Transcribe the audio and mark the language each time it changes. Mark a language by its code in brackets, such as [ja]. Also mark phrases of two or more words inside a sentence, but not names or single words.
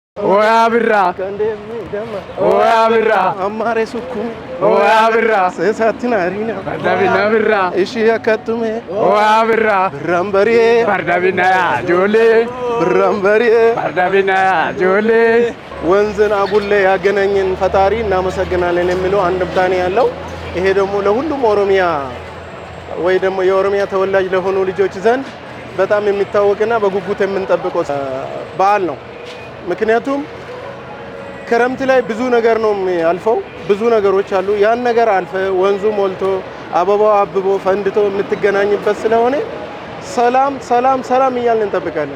[om] Oya birra, oya birra, Amare sukkum, oya birra, seesaatti naarina. bardabina birra, Ishii akkattume, oya birra, birraan bari'ee, bardabina ya ijoollee, birraan bari'ee. bardabina ya ijoollee። [am] ወንዝን አጉሌ ያገናኘን ፈጣሪ እናመሰግናለን የሚለው አንድምታ ነው ያለው። ይሄ ደግሞ ለሁሉም ኦሮሚያ ወይ ደግሞ የኦሮሚያ ተወላጅ ለሆኑ ልጆች ዘንድ በጣም የሚታወቅና በጉጉት የምንጠብቀው በዓል ነው። ምክንያቱም ክረምት ላይ ብዙ ነገር ነው የሚያልፈው፣ ብዙ ነገሮች አሉ። ያን ነገር አልፈ ወንዙ ሞልቶ አበባው አብቦ ፈንድቶ የምትገናኝበት ስለሆነ ሰላም ሰላም ሰላም እያልን እንጠብቃለን።